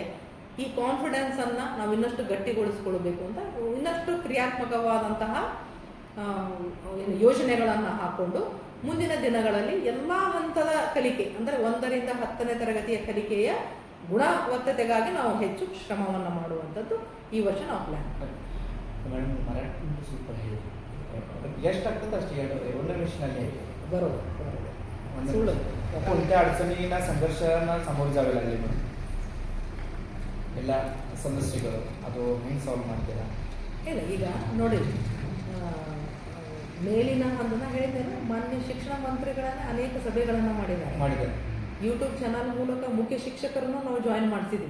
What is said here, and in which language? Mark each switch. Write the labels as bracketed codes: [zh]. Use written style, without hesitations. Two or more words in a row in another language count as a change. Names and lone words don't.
[kn] ಈ ಕಾನ್ಫಿಡೆನ್ಸನ್ನು ನಾವು ಇನ್ನಷ್ಟು ಗಟ್ಟಿಗೊಳಿಸ್ಕೊಳ್ಬೇಕು ಅಂತ ಇನ್ನಷ್ಟು ಕ್ರಿಯಾತ್ಮಕವಾದಂತಹ ಯೋಜನೆಗಳನ್ನು ಹಾಕ್ಕೊಂಡು ಮುಂದಿನ ದಿನಗಳಲ್ಲಿ ಎಲ್ಲ ಹಂತದ ಕಲಿಕೆ, ಅಂದರೆ 1ರಿಂದ 10ನೇ ತರಗತಿಯ ಕಲಿಕೆಯ ಗುಣವತ್ತತೆಗಾಗಿ ನಾವು ಹೆಚ್ಚು ಶ್ರಮವನ್ನು ಮಾಡುವಂಥದ್ದು ಈ ವರ್ಷ ನಾವು ಪ್ಲ್ಯಾನ್ ಎಷ್ಟಾಗ್ತದೆ ಅಷ್ಟು ಹೇಳ್ತದೆ. ಒಳ್ಳೆ ಮಿಷನಲ್ಲಿ ಸುಳ್ಳು [mr] कोणत्या अडचणींना संघर्षांना सामोरे जावे लागले म्हणून [kn] ಎಲ್ಲ ಸಮಸ್ಯೆಗಳು ಅದು ಹೆಂಗೆ ಸಾಲ್ವ್ ಮಾಡ್ತೀರಾ? ಇಲ್ಲ, ಈಗ ನೋಡಿ, ಮೇಲಿನ ಹಂತನ ಹೇಳಿದ್ದೇನೆ, ಮಾನ್ಯ ಶಿಕ್ಷಣ ಮಂತ್ರಿಗಳನ್ನ ಅನೇಕ ಸಭೆಗಳನ್ನು ಮಾಡಿದ್ದಾರೆ. ಯೂಟ್ಯೂಬ್ ಚಾನಲ್ ಮೂಲಕ ಮುಖ್ಯ ಶಿಕ್ಷಕರನ್ನು ನಾವು ಜಾಯಿನ್ ಮಾಡಿಸಿದ್ವಿ.